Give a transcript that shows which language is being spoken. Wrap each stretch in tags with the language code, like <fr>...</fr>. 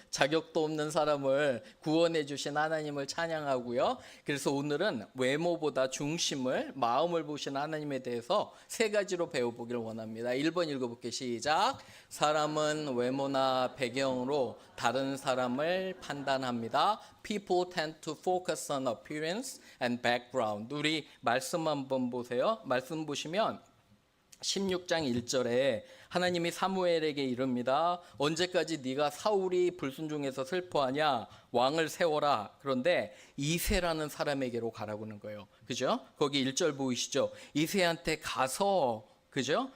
<ko>자격도 없는 사람을 구원해 주신 하나님을 찬양하고요. 그래서 오늘은 외모보다 중심을 마음을 보신 하나님에 대해서 세 가지로 배워보기를 원합니다. 1번 읽어볼게요. 시작. 사람은 외모나 배경으로 다른 사람을 판단합니다.</ko> <en>People tend to focus on appearance and background.</en> <ko>우리 말씀 한번 보세요. 말씀 보시면 16장 1절에 하나님이 사무엘에게 이릅니다. 언제까지 네가 사울이 불순종해서 슬퍼하냐? 왕을 세워라. 그런데 이새라는 사람에게로 가라고 하는 거예요. 그죠? 거기 1절 보이시죠? 이새한테 가서 그죠?</ko>